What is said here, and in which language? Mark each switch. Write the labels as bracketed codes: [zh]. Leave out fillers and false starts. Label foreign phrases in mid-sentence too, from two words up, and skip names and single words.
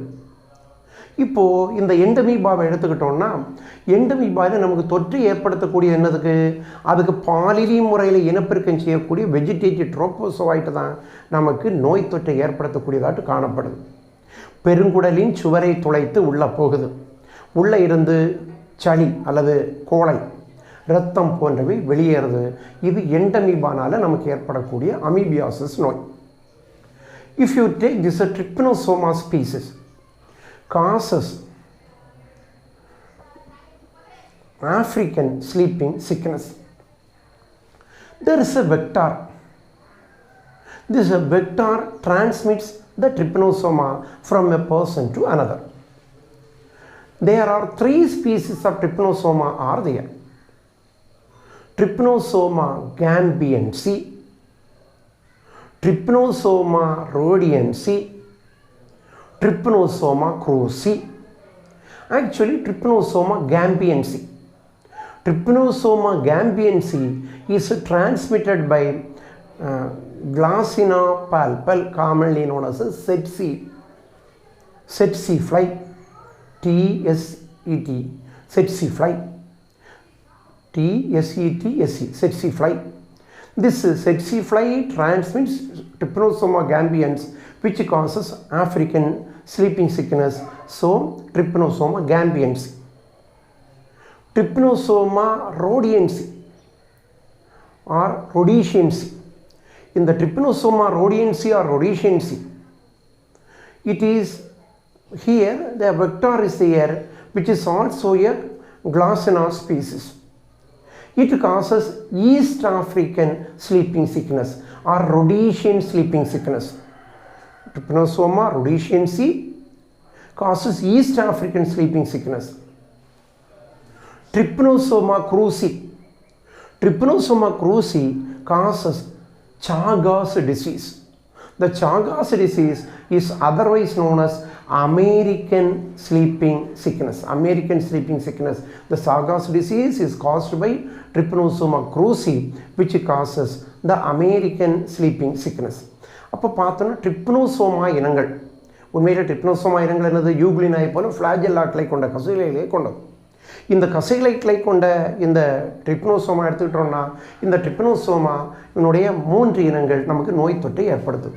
[ta] இப்போது இந்த எண்டமீபாவை எடுத்துக்கிட்டோம்னா, எண்டமீபாவில் நமக்கு தொற்று ஏற்படுத்தக்கூடிய என்னதுக்கு, அதுக்கு பாலிலி முறையில் இனப்பெருக்கம் செய்யக்கூடிய [en] vegetative trophozoite [ta] தான் நமக்கு நோய் தொற்றை ஏற்படுத்தக்கூடியதாட்டு காணப்படுது. பெருங்குடலின் சுவரை துளைத்து உள்ளே போகுது. உள்ளே இருந்து சளி அல்லது கோழை, இரத்தம் போன்றவை வெளியேறுது. இது எண்டமீபானால் நமக்கு ஏற்படக்கூடிய அமீபியாசிஸ் நோய். [en] if you take this Trypanosoma species causes African sleeping sickness. There is a vector. This vector transmits the trypanosoma from a person to another. There are 3 species of trypanosoma are there. Trypanosoma gambiense, Trypanosoma rhodiense, Trypanosoma cruzi. Actually Trypanosoma gambiense. Trypanosoma gambiense is transmitted by Glossina palpal, commonly known as a tsetse fly, T-S-E-T, tsetse fly, T-S-E-T-S-E, tsetse fly. This tsetse fly transmits Trypanosoma gambiense, which causes African sleeping sickness. So Trypanosoma gambiense. Trypanosoma rhodiense or rhodesiense in the Trypanosoma rhodiense or rhodesiense, it is here the vector is there, which is also a Glossina species. It causes East African sleeping sickness or Rhodesian sleeping sickness. Trypanosoma rhodesiense causes East African sleeping sickness. Trypanosoma cruzi. Trypanosoma cruzi causes Chagas disease. The Chagas disease is otherwise known as American sleeping sickness. American sleeping sickness. The Chagas disease is caused by Trypanosoma cruzi, which causes the American sleeping sickness. [ta] அப்போ பார்த்தோன்னா ட்ரிப்னோசோமா இனங்கள், உண்மையில் ட்ரிப்னோசோமா இனங்கள் என்னது, யூக்ளினாய் போல ஃப்ளாஜெல்லாக்களை கொண்ட கசைகளை கொண்டது. இந்த கசைகளை கொண்ட இந்த ட்ரிப்னோசோமா எடுத்துக்கிட்டோம்னா இந்த ட்ரிப்னோசோமா இதனுடைய 3 இனங்கள் நமக்கு நோய் தொற்றை ஏற்படுத்தும்.